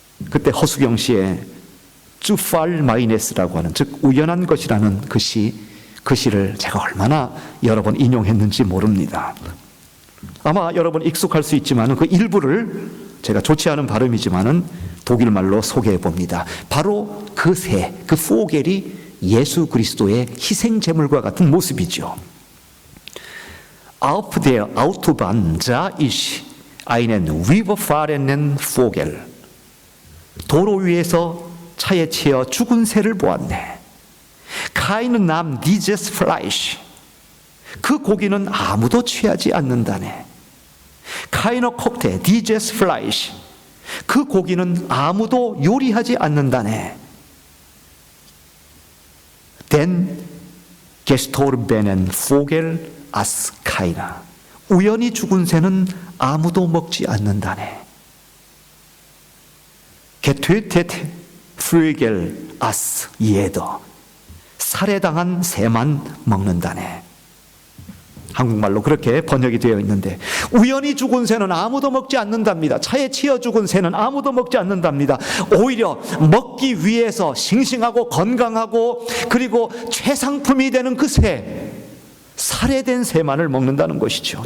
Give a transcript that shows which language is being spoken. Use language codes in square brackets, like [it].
[ko] 그때 허수경 씨의 쭈팔 마이네스라고 하는 즉 우연한 것이라는 그 시를 제가 얼마나 여러 번 인용했는지 모릅니다. 아마 여러분 익숙할 수 있지만 그 일부를 제가 좋지 않은 발음이지만 독일 말로 소개해 봅니다. 바로 그 새, 그 포겔이 예수 그리스도의 희생 제물과 같은 모습이죠. [de] Auf der Autobahn sah ich einen überfahrenen Vogel. [ko] 도로 위에서 차에 치여 죽은 새를 보았네. [de] Keiner nahm dieses Fleisch. [ko] 그 고기는 아무도 취하지 않는다네. [de] Keiner kochte dieses Fleisch. [ko] 그 고기는 아무도 요리하지 않는다네. [de] Den gestorbenen Vogel aß keiner. [ko] 우연히 죽은 새는 아무도 먹지 않는다네. [de] Getötete Vögel aß jeder. [ko] 살해당한 새만 먹는다네. 한국말로 그렇게 번역이 되어 있는데 우연히 죽은 새는 아무도 먹지 않는답니다. 차에 치여 죽은 새는 아무도 먹지 않는답니다. 오히려 먹기 위해서 싱싱하고 건강하고 그리고 최상품이 되는 그 새, 살해된 새만을 먹는다는 것이죠.